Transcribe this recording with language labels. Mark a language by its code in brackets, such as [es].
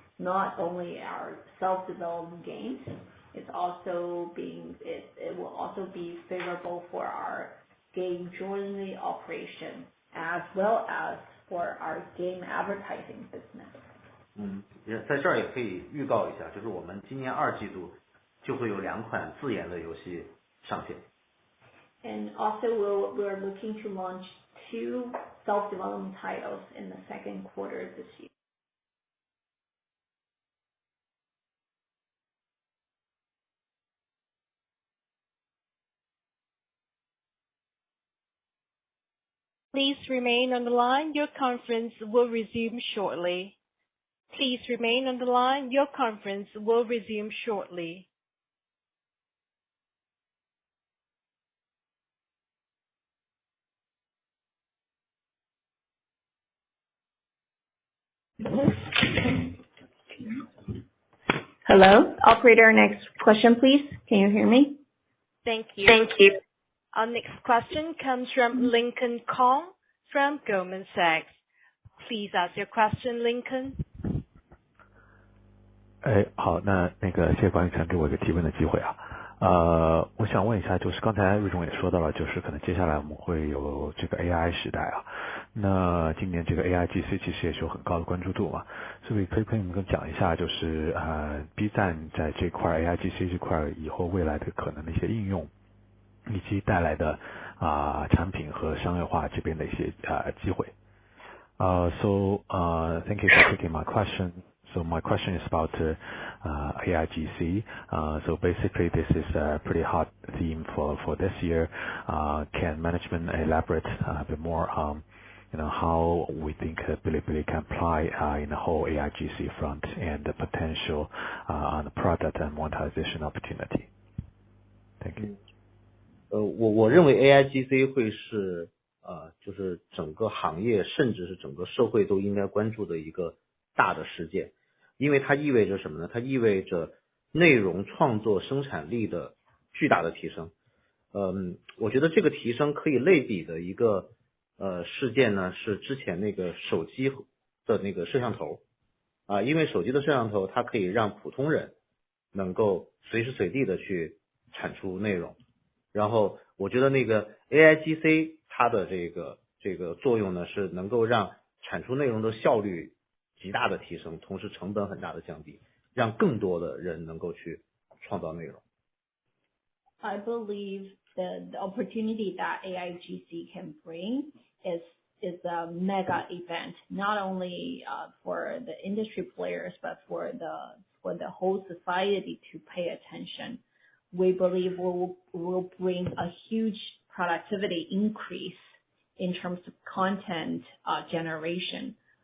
[en] Not only our self-developed games, it will also be favorable for our game jointly operation as well as for our game advertising business. [zh] 在这儿也可以预告一下，就是我们今年2季度就会有2款自研的游戏上线。 [en] And also we're looking to launch 2 self-development titles in the second quarter this year. Please remain on the line. Your conference will resume shortly. Please remain on the line. Your conference will resume shortly. Hello, operator, next question, please. Can you hear me? Thank you. Thank you. Our next question comes from Lincoln Kong from Goldman Sachs. Please ask your question, Lincoln. [zh] 好，那个谢谢管理层给我一个提问的机会啊。我想问一下，就是刚才瑞总也说到了，就是可能接下来我们会有这个 AI 时代啊。那今年这个 AIGC 其实也是有很高的关注度嘛，所以可以跟你们讲一下，就是B 站在这块 AIGC 这块以后未来的可能的一些应用，以及带来的产品和商业化这边的一些机会。 [en] So thank you for taking my question. So my question is about AIGC. So basically this is a pretty hot theme for this year. Can management elaborate a bit more on how we think Bilibili can apply in the whole AIGC front and the potential on the product and monetization opportunity? Thank you. [zh] 我认为 AIGC 会是就是整个行业甚至是整个社会都应该关注的一个大的事件，因为它意味着什么呢？它意味着内容创作生产力的巨大的提升。我觉得这个提升可以类比的一个事件呢，是之前那个手机的那个摄像头因为手机的摄像头它可以让普通人能够随时随地的去产出内容，然后我觉得那个 AIGC 它的这个作用呢，是能够让产出内容的效率极大的提升，同时成本很大的降低，让更多的人能够去创造内容。 [en] I believe the opportunity that AIGC can bring is a mega event, not only for the industry players, but for the whole society to pay attention. We believe will bring a huge productivity increase in terms of content generation.